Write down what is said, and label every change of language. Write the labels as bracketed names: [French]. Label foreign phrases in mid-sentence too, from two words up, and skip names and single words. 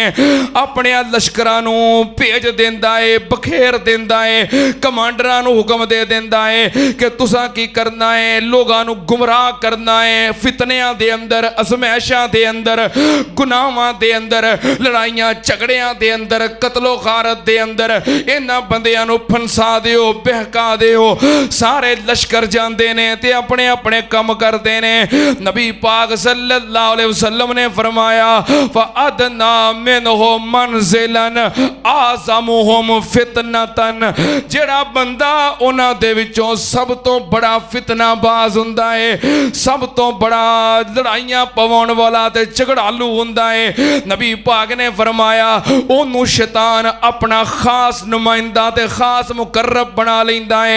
[Punjabi] اپنے لشکراں نوں بھیج دیندا ہے، بکھیر دیندا ہے، کمانڈراں نوں حکم دے دیندا ہے کہ تساں کی کرنا ہے، لوکاں نوں گمراہ کرنا ہے، فتنیاں دے اندر، آزمائشاں دے اندر، گناہاں دے اندر، لڑائیاں جھگڑیاں دے اندر، قتل و غارت دے اندر اِنہاں بندیاں نوں پھنسا دیو، بہکا دیو. سارے لشکر جاندے نے تے اپنے اپنے کم کرتے نے. نبی پاک [Arabic] صلى الله عليه وسلم [Punjabi] نے فرمایا, [Arabic] فأدناهم منه منزلة أعظمهم فتنة, [Punjabi] جیہڑا بندہ اونہاں دے وچوں سب توں بڑا فتنہ باز ہندا ہے، سب توں بڑا لڑائیاں پواؤن والا تے جھگڑالو ہندا ہے، نبی پاک نے فرمایا، اونوں شیطان اپنا خاص نمائندہ تے خاص مقرب بنا لیندا ہے.